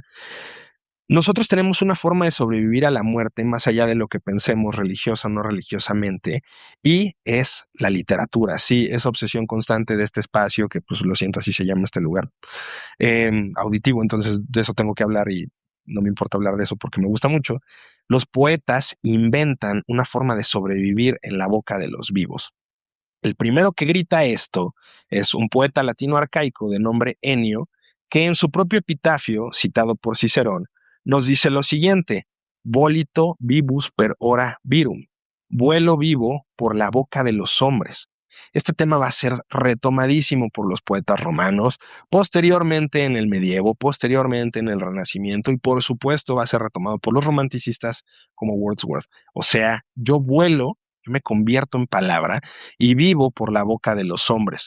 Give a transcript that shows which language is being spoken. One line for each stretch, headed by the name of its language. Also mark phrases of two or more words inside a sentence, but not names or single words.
Spanish: Nosotros tenemos una forma de sobrevivir a la muerte más allá de lo que pensemos religiosa o no religiosamente, y es la literatura, sí, esa obsesión constante de este espacio, que pues lo siento, así se llama este lugar, auditivo, entonces de eso tengo que hablar y no me importa hablar de eso porque me gusta mucho. Los poetas inventan una forma de sobrevivir en la boca de los vivos. El primero que grita esto es un poeta latino arcaico de nombre Enio, que en su propio epitafio, citado por Cicerón, nos dice lo siguiente:
Latin: Volito vivus per ora virum,
Spanish: vuelo vivo por la boca de los hombres. Este tema va a ser retomadísimo por los poetas romanos, posteriormente en el medievo, posteriormente en el Renacimiento y por supuesto va a ser retomado por los romanticistas como Wordsworth. O sea, yo vuelo, yo me convierto en palabra y vivo por la boca de los hombres.